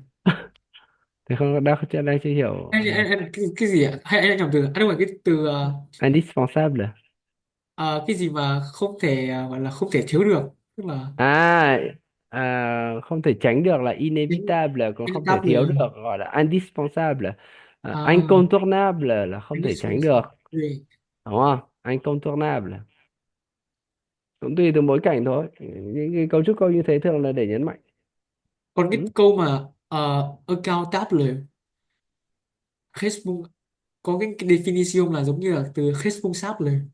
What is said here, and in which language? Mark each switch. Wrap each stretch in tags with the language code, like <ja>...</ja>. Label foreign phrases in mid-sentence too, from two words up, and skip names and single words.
<vi>Thế không đáp đang chưa hiểu. Cái gì ạ? Hay anh đã nhầm từ, đúng rồi, cái từ Indispensable. cái gì mà không thể gọi là không thể thiếu được, tức là À, không thể tránh được là inévitable, còn anh không thể đáp thiếu lời. được gọi là indispensable. À, Incontournable là không thể tránh được, indispensable. đúng không? Incontournable cũng tùy từ bối cảnh thôi. Những cái cấu trúc câu như thế thường là để nhấn mạnh. Còn cái Ừ. câu mà accountable, có cái definition là giống như là từ responsable.</vi>